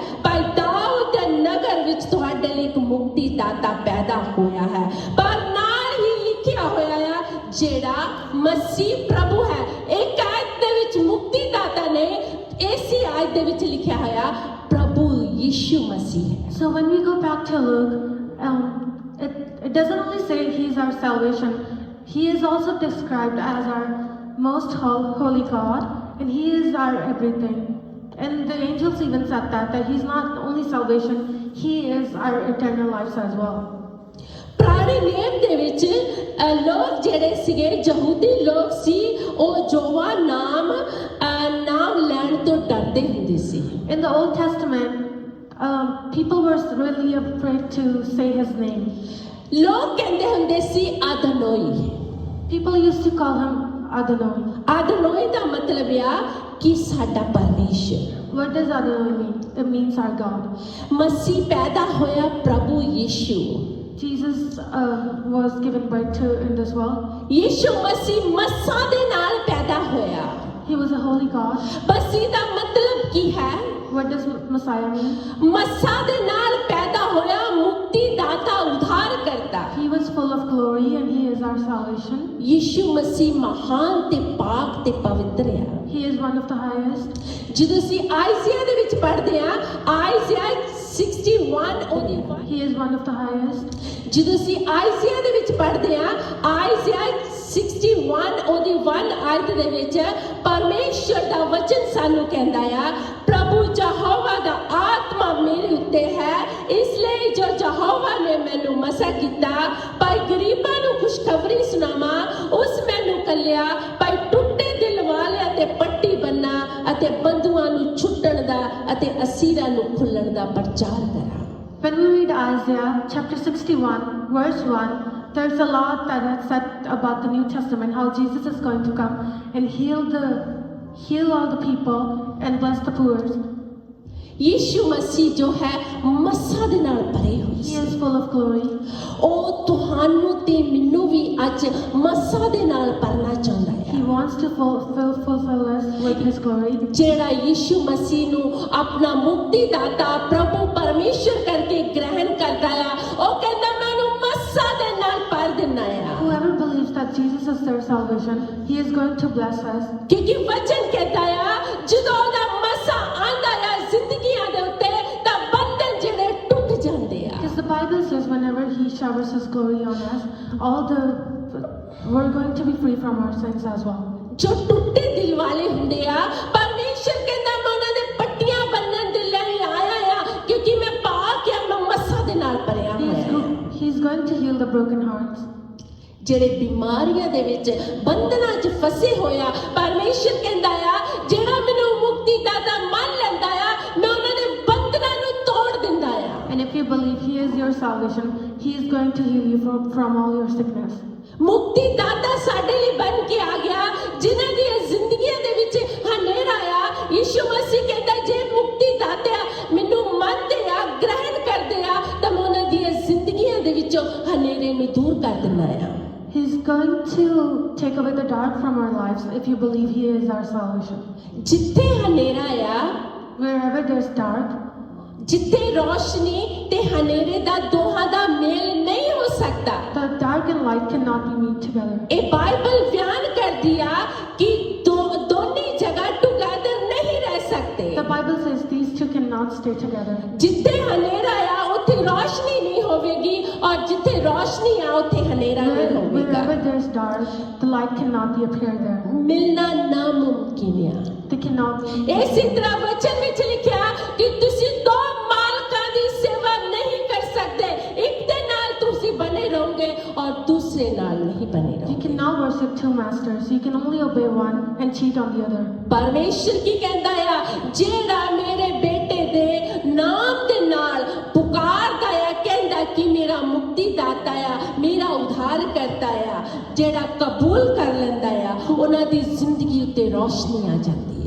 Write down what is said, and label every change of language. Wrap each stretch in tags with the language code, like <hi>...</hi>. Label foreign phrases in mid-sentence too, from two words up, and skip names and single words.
<pa>ਭਾਈ ਦਾਊਦ ਦੇ ਨਗਰ ਵਿੱਚ ਤੁਹਾਡੇ ਲਈ ਇੱਕ ਮੁਕਤੀ ਦਾਤਾ ਪੈਦਾ ਹੋਇਆ ਹੈ। ਪਰ ਨਾਲ ਹੀ ਲਿਖਿਆ ਹੋਇਆ ਆ ਜਿਹੜਾ ਮਸੀਹ ਪ੍ਰਭੂ ਹੈ। ਇੱਕ ਆਇਤ ਦੇ ਵਿੱਚ ਮੁਕਤੀ ਦਾਤਾ ਨੇ, ਇਸੇ ਆਇਤ ਦੇ ਵਿੱਚ ਲਿਖਿਆ ਹੋਇਆ ਪ੍ਰਭੂ ਯਿਸੂ ਮਸੀਹ ਹੈ।</pa> <en>So when we go back to Luke, it doesn't only say he is our salvation, he is also described as our most holy God, and he is our everything. And the angels even said that he's not only salvation, he is our eternal lives as well.</en> <pa>ਪੁਰਾਣੇ ਨਿਯਮ ਦੇ ਵਿੱਚ ਲੋਕ ਜਿਹੜੇ ਸੀਗੇ, ਯਹੂਦੀ ਲੋਕ ਸੀ, ਉਹ ਯਹੋਵਾ ਨਾਮ ਲੈਣ ਤੋਂ ਡਰਦੇ ਹੁੰਦੇ ਸੀ।</pa> <en>In the Old Testament, people were really afraid to say his name.</en> <pa>ਲੋਕ ਕਹਿੰਦੇ ਹੁੰਦੇ ਸੀ ਆਦਨੋਈ।</pa> <en>People used to call him Adonai.</en> <pa>ਆਦਨੋਈ ਦਾ ਮਤਲਬ ਆ ਕਿ ਸਾਡਾ ਪਰਮੇਸ਼ਰ।</pa> <en>What does Adonai mean? It means our God.</en> <pa>ਮਸੀਹ ਪੈਦਾ ਹੋਇਆ ਪ੍ਰਭੂ ਯਿਸੂ।</pa> <en>Jesus was given birth to in this world.</en> <pa>ਯਿਸੂ ਮਸੀਹ ਮੱਸਾ ਦੇ ਨਾਲ ਪੈਦਾ ਹੋਇਆ।</pa> <en>He was a holy God.</en> <pa>ਮਸੀਹ ਦਾ ਮਤਲਬ ਕੀ ਹੈ?</pa> <en>What does Messiah mean?</en> <pa>ਮੱਸਾ ਦੇ ਨਾਲ ਪੈਦਾ ਹੋਇਆ ਮੁਕਤੀ ਦਾਤਾ, ਉਧਾਰ</pa> <en>He was full of glory and he is our salvation.</en> <pa>ਯੀਸ਼ੂ ਮਸੀਹ ਮਹਾਨ ਤੇ ਪਾਕ ਤੇ ਪਵਿੱਤਰ ਆ।</pa> <en>He is one of the highest.</en> <pa>ਜਦੋਂ ਅਸੀਂ ਆਇਜ਼ਿਆ ਦੇ ਵਿੱਚ ਪੜ੍ਹਦੇ ਆ, ਆਇਜ਼ਿਆ 61 ਉਹਦੀ</pa> <en>He is one of the highest.</en> <pa>ਜਦੋਂ ਅਸੀਂ ਆਇਜ਼ਿਆ ਦੇ ਵਿੱਚ ਪੜ੍ਹਦੇ ਆ, ਆਇਜ਼ਿਆ 61 ਉਹਦੀ 1 ਆਇਤ ਦੇ ਵਿੱਚ ਪਰਮੇਸ਼ਰ ਦਾ ਵਚਨ ਸਾਨੂੰ ਕਹਿੰਦਾ ਆ, ਪ੍ਰਭੂ ਯਹੋਵਾ ਦਾ ਆਤਮਾ ਮੇਰੇ ਉੱਤੇ ਹੈ, ਇਸ ਲਈ ਜੋ ਯਹੋਵਾ ਨੇ ਮੈਨੂੰ ਮਸਾ ਕੀਤਾ ਭਾਈ ਗਰੀਬਾਂ ਨੂੰ ਖੁਸ਼ਖਬਰੀ ਸੁਣਾਵਾਂ, ਉਸ ਮੈਨੂੰ ਕੱਲਿਆ ਭਾਈ ਟੁੱਟੇ ਦਿਲ ਵਾਲਿਆਂ ਤੇ ਪੱਟੀ ਬੰਨਾ ਅਤੇ ਬੰਦੂਆਂ ਨੂੰ ਛੁੱਟਣ ਦਾ ਅਤੇ ਅਸੀਰਾਂ ਨੂੰ ਖੁੱਲਣ ਦਾ ਪ੍ਰਚਾਰ ਕਰਾਂ।</pa> <en>When we read Isaiah chapter 61, verse 1, there's a lot that is said about the New Testament, how Jesus is going to come and heal all the people and bless the poor.</en> <pa>ਯੀਸ਼ੂ ਮਸੀਹ ਜੋ ਹੈ ਮੱਸਾ ਦੇ ਨਾਲ ਭਰੇ ਹੋਏ</pa> <en>He</en> <pa>ਸੀ।</pa> <en>is full of glory.</en> <pa>ਉਹ ਤੁਹਾਨੂੰ ਤੇ ਮੈਨੂੰ ਵੀ ਅੱਜ ਮੱਸਾ ਦੇ ਨਾਲ ਭਰਨਾ ਚਾਹੁੰਦਾ</pa> <en>He</en> <pa>ਹੈ।</pa> <en>wants to fulfill us with his glory.</en> <pa>ਜਿਹੜਾ ਯੀਸ਼ੂ ਮਸੀਹ ਨੂੰ ਆਪਣਾ ਮੁਕਤੀਦਾਤਾ ਪ੍ਰਭੂ ਪਰਮੇਸ਼ਰ ਕਰਕੇ ਗ੍ਰਹਿਣ ਕਰਦਾ ਆ, ਉਹ ਕਹਿੰਦਾ ਮੈਂ ਉਹਨੂੰ ਮੱਸਾ ਦੇ ਨਾਲ ਭਰ ਦਿੰਦਾ ਆ।</pa> <en>Whoever believes that Jesus is their salvation, he is going to bless us.</en> <pa>ਕਿਉਂਕਿ ਵਚਨ ਕਹਿੰਦਾ ਆ ਜਦੋਂ ਉਹਦਾ ਮੱਸਾ ਆਂਦਾ ਆ ਜ਼ਿੰਦਗੀਆਂ ਦੇ ਉੱਤੇ ਤਾਂ ਬੰਧਨ ਜਿਹੜੇ ਟੁੱਟ ਜਾਂਦੇ ਆ।</pa> <en>Because the Bible says whenever he showers his glory on us, we're going to be free from our sins as well.</en> <pa>ਜੋ ਟੁੱਟੇ ਦਿਲ ਵਾਲੇ ਹੁੰਦੇ ਆ, ਪਰਮੇਸ਼ਰ ਕਹਿੰਦਾ ਮੈਂ ਉਹਨਾਂ ਦੇ ਪੱਟੀਆਂ ਬੰਨਣ ਦੇ ਲਈ ਆਇਆ ਆ, ਕਿਉਂਕਿ ਮੈਂ ਪਾਕ ਆ, ਮੈਂ ਮੱਸਾ ਦੇ ਨਾਲ ਭਰਿਆ ਹੋਇਆ।</pa> <en>He's going to heal the broken hearts.</en> <pa>ਜਿਹੜੇ ਬਿਮਾਰੀਆਂ ਦੇ ਵਿੱਚ ਬੰਧਨਾਂ 'ਚ ਫਸੇ ਹੋਇਆ, ਪਰਮੇਸ਼ਰ ਕਹਿੰਦਾ ਆ ਜਿਹੜਾ ਮੈਨੂੰ ਮੁਕਤੀਦਾਤਾ ਮੰਨ ਲੈਂਦਾ ਆ, ਮੈਂ ਉਹਨਾਂ ਦੇ ਬੰਧਨਾਂ ਨੂੰ ਤੋੜ ਦਿੰਦਾ ਆ।</pa> <en>And if you believe he is your salvation, he is going to heal you from all your sickness.</en> <pa>ਮੁਕਤੀਦਾਤਾ ਸਾਡੇ ਲਈ ਬਣ ਕੇ ਆ ਗਿਆ, ਜਿਨ੍ਹਾਂ ਦੀਆਂ ਜ਼ਿੰਦਗੀਆਂ ਦੇ ਵਿੱਚ ਹਨੇਰਾ ਆ। ਯੀਸ਼ੂ ਮਸੀਹ ਕਹਿੰਦਾ ਜੇ ਮੁਕਤੀਦਾਤਾ ਮੈਨੂੰ ਮੰਨਦੇ ਆ, ਗ੍ਰਹਿਣ ਕਰਦੇ ਆ, ਤਾਂ ਮੈਂ ਉਹਨਾਂ ਦੀਆਂ ਜ਼ਿੰਦਗੀਆਂ ਦੇ ਵਿੱਚੋਂ ਹਨੇਰੇ ਨੂੰ ਦੂਰ ਕਰ ਦਿੰਦਾ ਆ।</pa> <en>He's going to take away the dark from our lives if you believe he is our salvation.</en> <pa>ਜਿੱਥੇ ਹਨੇਰਾ ਆ,</pa> <en>Wherever there's dark,</en> <pa>ਜਿੱਥੇ ਰੋਸ਼ਨੀ ਤੇ ਹਨੇਰੇ ਦਾ ਦੋਹਾਂ ਦਾ ਮੇਲ ਨਹੀਂ ਹੋ ਸਕਦਾ।</pa> <en>the dark and light cannot be meet together.</en> <pa>ਇਹ ਬਾਈਬਲ ਬਿਆਨ ਕਰਦੀ ਆ ਕਿ ਦੋਨੀ ਜਗ੍ਹਾ ਟੁਗੇਦਰ ਨਹੀਂ ਰਹਿ ਸਕਦੇ।</pa> <en>The Bible says these two cannot stay together.</en> <pa>ਜਿੱਥੇ ਹਨੇਰਾ ਆ ਉੱਥੇ ਰੋਸ਼ਨੀ ਨਹੀਂ ਹੋਵੇਗੀ, ਔਰ ਜਿੱਥੇ ਰੋਸ਼ਨੀ ਆ ਉੱਥੇ ਹਨੇਰਾ ਨਹੀਂ ਹੋਵੇਗਾ।</pa> <en>Wherever there's dark, the light cannot be appear there.</en> <pa>ਮਿਲਣਾ ਨਾਮੁਮਕਿਨ ਆ।</pa> <en>They cannot be.</en> <pa>ਇਸੇ ਤਰ੍ਹਾਂ ਵਚਨ ਵਿੱਚ ਲਿਖਿਆ ਕਿ ਤੁਸੀਂ ਦੋ ਮਾਲਕਾਂ ਦੀ ਸੇਵਾ ਨਹੀਂ ਕਰ ਸਕਦੇ, ਇੱਕ ਦੇ ਨਾਲ ਤੁਸੀਂ ਬਣੇ ਰਹੋਗੇ ਔਰ ਦੂਸਰੇ ਨਾਲ ਨਹੀਂ ਬਣੇ</pa> <en>You</en> <pa>ਰਹੋਗੇ।</pa> <en>cannot worship two masters. You can only obey one and cheat on the other.</en> <pa>ਪਰਮੇਸ਼ਰ ਕੀ ਕਹਿੰਦਾ ਆ, ਜਿਹੜਾ ਮੇਰੇ ਬੇਟੇ ਦੇ ਨਾਮ ਦੇ ਨਾਲ ਪੁਕਾਰਦਾ ਆ, ਕਹਿੰਦਾ ਕਿ ਮੇਰਾ ਮੁਕਤੀਦਾਤਾ ਆ, ਮੇਰਾ ਉਧਾਰ ਕਰਤਾ ਆ, ਜਿਹੜਾ ਕਬੂਲ ਕਰ ਲੈਂਦਾ ਆ, ਉਹਨਾਂ ਦੀ ਜ਼ਿੰਦਗੀ ਉੱਤੇ ਰੋਸ਼ਨੀ ਆ ਜਾਂਦੀ ਆ।</pa>